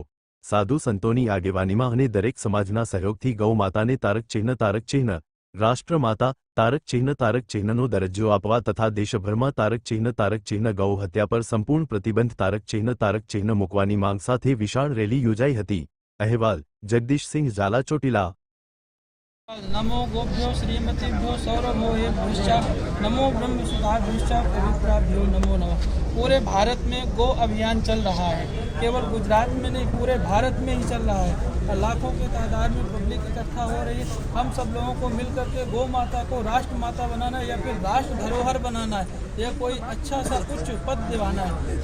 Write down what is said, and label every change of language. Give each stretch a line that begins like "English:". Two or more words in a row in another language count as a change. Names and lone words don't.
Gujarati: સાધુ સંતોની આગેવાનીમાં અને દરેક સમાજના સહયોગથી ગૌ માતાને તારક ચિહ્ન રાષ્ટ્રમાતા તારક ચિહ્નનો દરજ્જો આપવા તથા દેશભરમાં તારક ચિહ્ન ગૌ હત્યા પર સંપૂર્ણ પ્રતિબંધ તારક ચિહ્ન મૂકવાની માંગ સાથે વિશાળ રેલી યોજાઈ હતી। અહેવાલ જગદીશસિંહ ઝાલા ચોટીલા।
Sanskrit: नमो गोभ्यो श्रीमतीभ्यो सौरभोभ्यो नमो ब्रह्म सुधाभ्यो पवित्राभ्यो नमो नमः।
Hindi: पूरे भारत में गो अभियान चल रहा है, केवल गुजरात में नहीं पूरे भारत में ही चल रहा है। लाखों की तादाद में पब्लिक इकट्ठा हो रही है। हम सब लोगों को मिल करके गौ माता को राष्ट्र माता बनाना है या फिर राष्ट्र धरोहर बनाना है या कोई अच्छा सा उच्च पद दिवाना है।